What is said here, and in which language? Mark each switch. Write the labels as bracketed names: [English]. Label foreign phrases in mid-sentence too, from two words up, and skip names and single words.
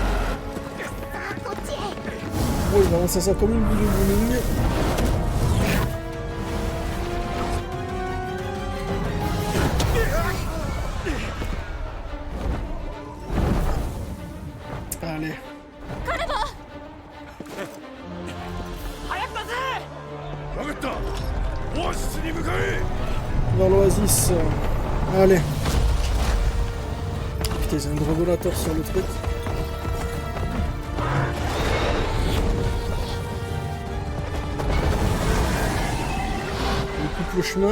[French] Oh, il va lancer ça comme une boule de bowling. Allez. [Japanese] 分かった。オアシスに向かえ。 [French] Vers l'oasis. Allez. Putain, ils ont un dragolator sur le truc. Il coupe le chemin.